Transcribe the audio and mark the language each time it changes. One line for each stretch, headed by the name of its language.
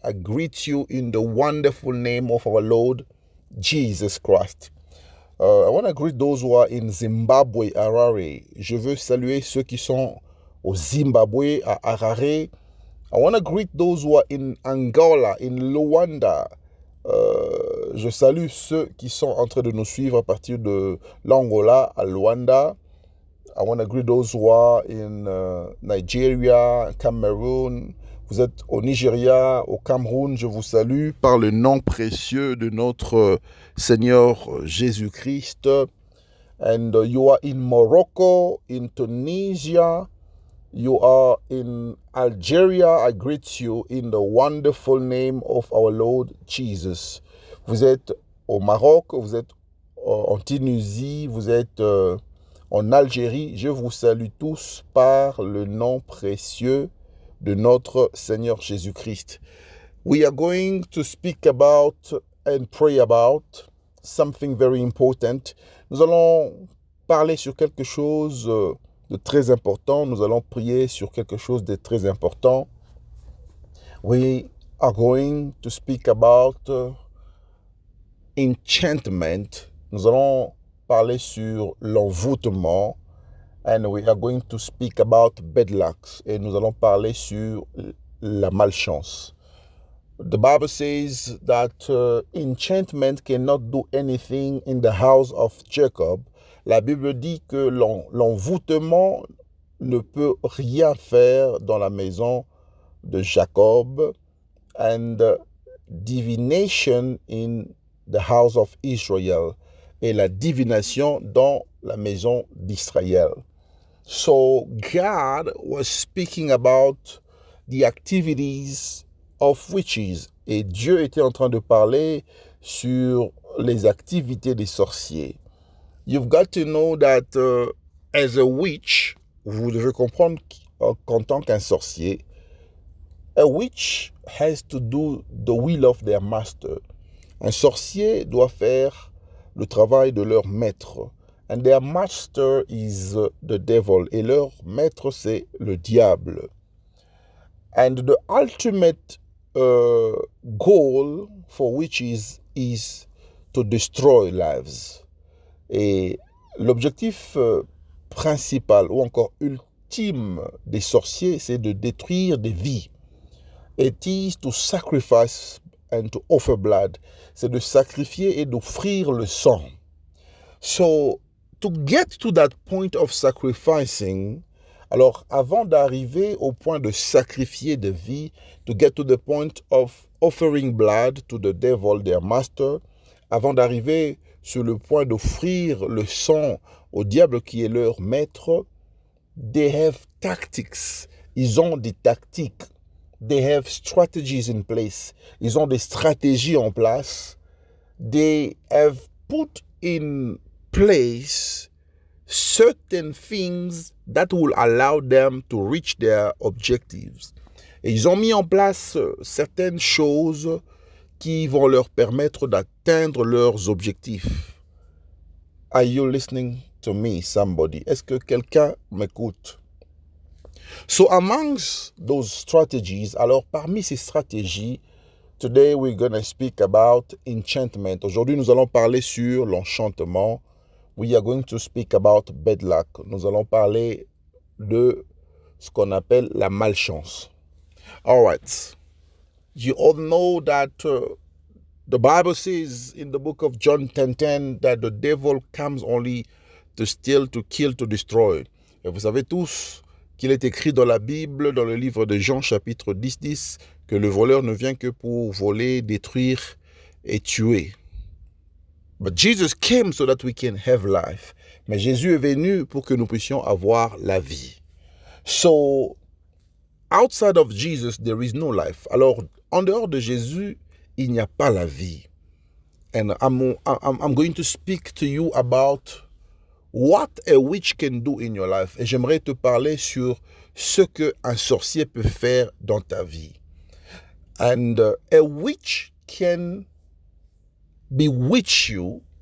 English: I greet you in the wonderful name of our Lord Jesus Christ. I want to greet those who are in Zimbabwe, Harare.
French: Je veux saluer ceux qui sont au Zimbabwe, à Harare.
English: I want to greet those who are in Angola, in Luanda.
French: Je salue ceux qui sont en train de nous suivre à partir de l'Angola à Luanda.
English: I want to greet those who are in Nigeria, Cameroon.
French: Vous êtes au Nigeria, au Cameroun. Je vous salue par le nom précieux de notre Seigneur Jésus-Christ.
English: And you are in Morocco, in Tunisia. You are in Algeria. I greet you in the wonderful name of our Lord Jesus.
French: Vous êtes au Maroc, vous êtes en Tunisie, vous êtes en Algérie. Je vous salue tous par le nom précieux de notre Seigneur Jésus-Christ.
English: We are going to speak about and pray about something very important.
French: Nous allons parler sur quelque chose de très important. Nous allons prier sur quelque chose de très important.
English: We are going to speak about enchantment.
French: Nous allons parler sur l'envoûtement.
English: And we are going to speak about bad luck.
French: Et nous allons parler sur la malchance.
English: The Bible says that enchantment cannot do anything in the house of Jacob.
French: La Bible dit que l'envoûtement ne peut rien faire dans la maison de Jacob.
English: And divination in the house of Israel.
French: Et la divination dans la maison d'Israël.
English: So God was speaking about the activities of witches.
French: Et Dieu était en train de parler sur les activités des sorciers.
English: You've got to know that as a witch,
French: vous devez comprendre qu'en tant qu'un sorcier,
English: a witch has to do the will of their master.
French: Un sorcier doit faire le travail de leur maître.
English: And their master is the devil.
French: Et leur maître, c'est le diable.
English: And the ultimate goal for witches is to destroy lives.
French: Et L'objectif principal ou encore ultime des sorciers, c'est de détruire des vies.
English: It is to sacrifice and to offer blood.
French: C'est de sacrifier et d'offrir le sang.
English: So, to get to that point of sacrificing,
French: alors avant d'arriver au point de sacrifier des vies,
English: to get to the point of offering blood to the devil, their master,
French: avant d'arriver sur le point d'offrir le sang au diable qui est leur maître,
English: they have tactics.
French: Ils ont des tactiques.
English: They have strategies in place.
French: Ils ont des stratégies en place.
English: They have put in place certain things that will allow them to reach their objectives.
French: Et ils ont mis en place certaines choses qui vont leur permettre d'atteindre leurs objectifs.
English: Are you listening to me, somebody?
French: Est-ce que quelqu'un m'écoute?
English: So amongst those strategies,
French: alors parmi ces stratégies,
English: today we're going to speak about enchantment.
French: Aujourd'hui, nous allons parler sur l'enchantement.
English: We are going to speak about bad luck.
French: Nous allons parler de ce qu'on appelle la malchance.
English: All right. You all know that the Bible says in the book of John 10:10 that the devil comes only to steal, to kill, to destroy.
French: Et vous savez tous qu'il est écrit dans la Bible, dans le livre de Jean chapitre 10, que le voleur ne vient que pour voler, détruire et tuer.
English: But Jesus came so that we can have life.
French: Mais Jésus est venu pour que nous puissions avoir la vie.
English: So, outside of Jesus, there is no life.
French: Alors, en dehors de Jésus, il n'y a pas la vie.
English: And I'm going to speak to you about what a witch can do in your life.
French: Et j'aimerais te parler sur ce qu'un sorcier peut faire dans ta vie.
English: And a witch can bewitch you.